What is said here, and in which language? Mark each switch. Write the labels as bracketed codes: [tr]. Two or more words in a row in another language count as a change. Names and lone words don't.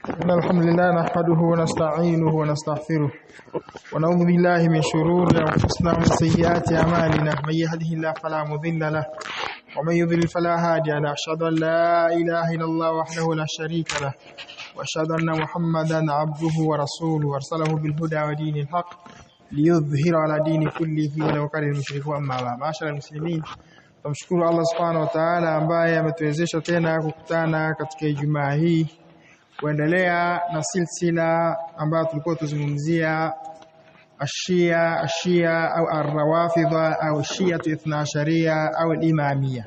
[ar] إن الحمد لله نحمده ونستعينه ونستغفره ونعوذ بالله من شرور أنفسنا ومن سيئات أعمالنا من يهده الله فلا مضل له ومن يضلل فلا هادي له أشهد أن لا إله إلا الله وحده لا شريك له وأشهد أن محمدا عبده ورسوله أرسله بالهدى ودين الحق ليظهر على دين كله ولو كره المشركون. أما بعد معاشر المسلمين, [sw] tumshukuru Allah [ar] سبحانه وتعالى [sw] ambaye ametuwezesha tena kukutana katika Ijumaa hii kuendelea na silsila ambayo tulikuwa tuzungumzia ashia au ar-rawafidha au shia ithnaasharia au al-imamia.